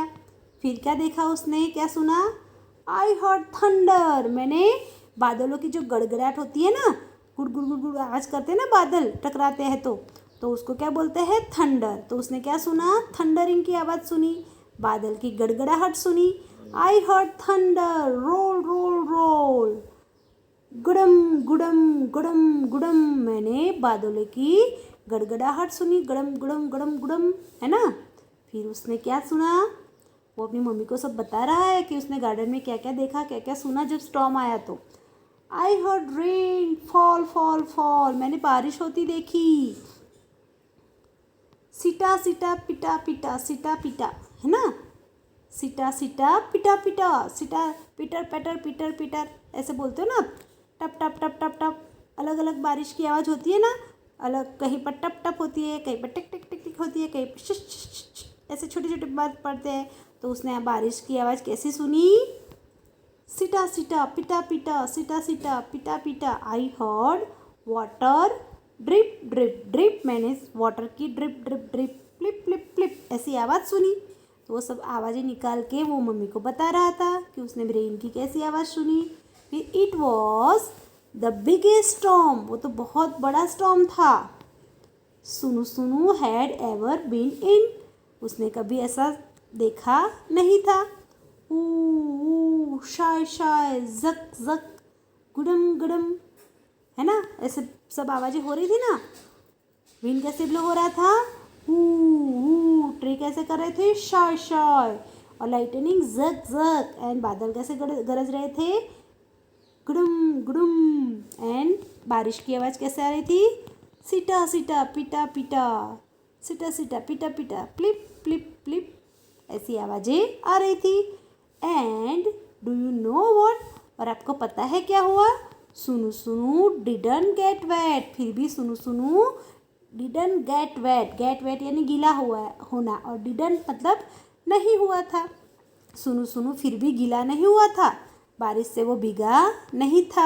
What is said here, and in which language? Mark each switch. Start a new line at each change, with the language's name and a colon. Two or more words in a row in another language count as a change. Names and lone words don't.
Hindi: फिर क्या देखा उसने, क्या सुना,
English: I heard thunder,
Hindi: मैंने बादलों की जो गड़गड़ाहट होती है ना, गुड़ गुड़ गुड़ गुड़ आवाज़ करते हैं ना बादल टकराते हैं, तो उसको क्या बोलते हैं, थंडर। तो उसने क्या सुना, थंडरिंग की आवाज़ सुनी, बादल की गड़गड़ाहट सुनी,
English: I heard thunder roll roll roll, गुडम गुडम गुडम गुडम,
Hindi: मैंने बादलों की गड़गड़ाहट सुनी, गड़म गुडम गड़म गुडम, है ना। फिर उसने क्या सुना, वो अपनी मम्मी को सब बता रहा है कि उसने गार्डन में क्या क्या देखा, क्या क्या सुना जब स्टॉर्म आया।
English: so I heard rain fall fall fall,
Hindi: मैंने बारिश होती देखी, सिटा सिटा पिटा पिटा सिटा पिटा, है ना। सीटा सीटा पिटा पिटा, सीटा पिटर पैटर पीटर पीटर, ऐसे बोलते हो ना आप। टप टप टप टप टप, अलग अलग बारिश की आवाज़ होती है ना, अलग कहीं पर टप टप होती है, कहीं पर टिक टिक टिक टिक होती है, कहीं पर शिश शिश शिश, ऐसे छोटे छोटे बात पड़ते हैं। तो उसने बारिश की आवाज़ कैसी सुनी? सीटा सीटा पिटा पिटा, सीटा सीटा पिटा पिटा,
English: I heard water drip drip drip,
Hindi: मैंने वाटर की ड्रिप ड्रिप ड्रिप फ्लिप फ्लिप फ्लिप ऐसी आवाज़ सुनी। तो वो सब आवाज़ें निकाल के वो मम्मी को बता रहा था कि उसने रेन की कैसी आवाज़ सुनी। फिर
English: it was the biggest storm,
Hindi: वो तो बहुत बड़ा स्टॉर्म था।
English: Sunu Sunu had ever been in,
Hindi: उसने कभी ऐसा देखा नहीं था। ऊ शाय शाय, जक जक, गुडम गुडम, है ना, ऐसे सब आवाज़ें हो रही थी ना। विंड कैसे ब्लो हो रहा था? ट्री कैसे कर रहे थे? शाय शाय, और लाइटनिंग जक जक, एंड बादल कैसे गरज रहे थे? गुडुम गुडुम, एंड बारिश की आवाज़ कैसे आ रही थी? सीटा सीटा पिटा पिटा, सीटा सीटा पिटा पिटा, फ्लिप फ्लिप फ्लिप, ऐसी आवाज़ें आ रही थी।
English: and do you know what,
Hindi: और आपको पता है क्या हुआ? सुनु सुनु
English: didn't get wet,
Hindi: फिर भी सुनु सुनु
English: didn't get wet, get wet
Hindi: यानी गीला हुआ होना, और डिडंट मतलब नहीं हुआ था। सुनु सुनु फिर भी गीला नहीं हुआ था, बारिश से वो भीगा नहीं था।